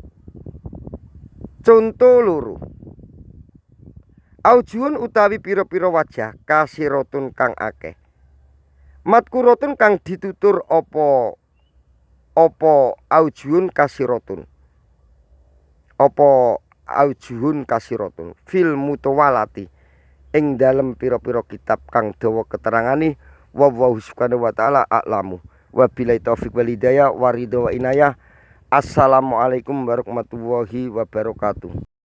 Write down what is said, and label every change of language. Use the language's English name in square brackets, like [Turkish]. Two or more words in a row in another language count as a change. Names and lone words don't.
[Javanese] conto loro aujuhun utawi piro-piro wajah kasiratun kang akeh madkuratun kang ditutur apa [Arabic] أوجه كثيرة في المطولات [Javanese] ing dalem piro-piro kitab kang dawa keterangane [Arabic] والله سبحانه وتعالى أعلم وبالله التوفيق والهداية والرضا والعناية. السلام عليكم ورحمة الله وبركاته.